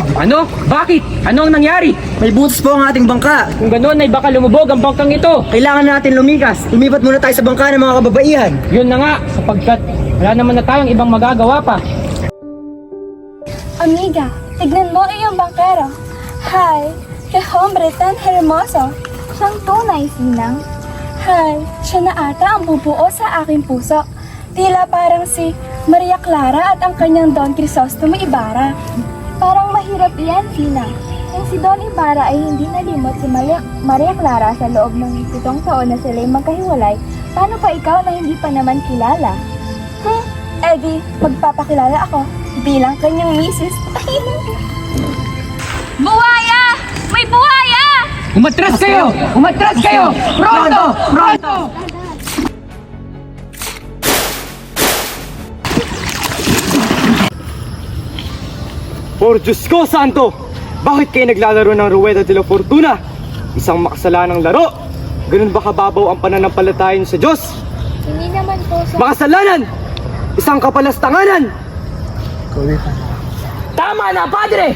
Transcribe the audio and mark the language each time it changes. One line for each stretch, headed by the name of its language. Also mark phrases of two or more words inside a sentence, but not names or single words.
Filipino: Ano? Bakit? Ano ang nangyari? May butas po ang ating bangka. Kung ganoon ay baka lumubog ang bangkang ito. Kailangan natin lumikas. Lumipat muna tayo sa bangka ng mga kababaihan. Yun na nga, sapagkat wala naman na tayong ibang magagawa pa. Amiga, tignan mo iyong bangkero.
Spanish: Hi, que hombre tan hermoso.
Filipino: Siyang tunay, Sinang. Hi, siya na ata ang bubuo sa aking puso. Tila parang si Maria Clara at ang kanyang Don Crisostomo Ibarra. Parang mahirap yan, Sinang. Kung si Don Ibarra ay hindi nalimot si Maria Clara sa loob ng 7 taon na sila'y magkahiwalay, paano pa ikaw na hindi pa naman kilala? Eddie, magpapakilala ako bilang kanyang misis. Buhaya! May buhaya! Umatras kayo! Umatras kayo!
Spanish: Pronto! Pronto!
Filipino: Por Diyos ko, Santo! Bakit kayo naglalaro ng
Spanish: Rueda de la Fortuna?
Filipino: Isang makasalanang laro! Ganun ba kababaw ang pananampalataya niyo sa Diyos? Hindi naman po sa... Makasalanan! Isang kapalastanganan! Tama na, Padre!